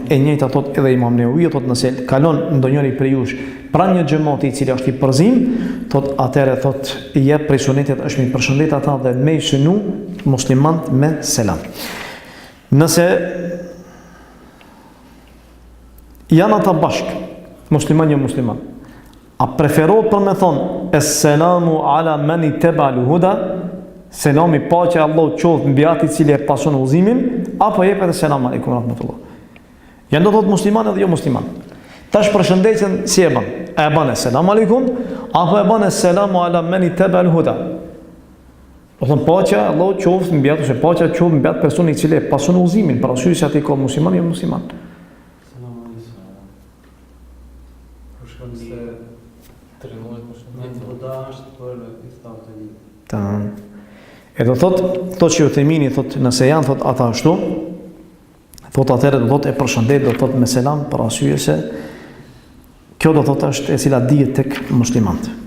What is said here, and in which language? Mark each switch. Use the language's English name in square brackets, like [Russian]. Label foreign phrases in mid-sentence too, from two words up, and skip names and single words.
[Albanian] E njëjta thot edhe Imam Nevawi, thot nëse kalon ndonjëri prej jush pranë një xhamati i cili është i përzim, thot atëherë thot i jep prej sunetit është mi përshëndet ata dhe me i shënu muslimant me selam. Nëse janë ata bashk, musliman jo musliman, a preferohet për me thonë [Arabic] السلام على من اتبع الهدى, [Albanian] selami paqja e Allahut qoftë mbi atë i cili e pason udhëzimin, apo jepet [Arabic] السلام عليكم رحمة الله. [Albanian] Janë do thotë musliman edhe jo musliman. Tash përshëndetjen si e bën? E bën [Arabic] السلام عليكم [Albanian] apo e bën [Arabic] سلام على من اتبع الهدى? [Albanian] Do thonë paqja e Allahut qoftë mbi atë, se paqja qoftë mbi atë person i cili e pason udhëzimin, para syve se atë ka musliman jo musliman. E do thot që ju themini, thot nëse janë thot ata ashtu, thot atëherë do thot e përshëndet, do thot me selam, për arsye se kjo do thot është e cila dihet tek muslimant.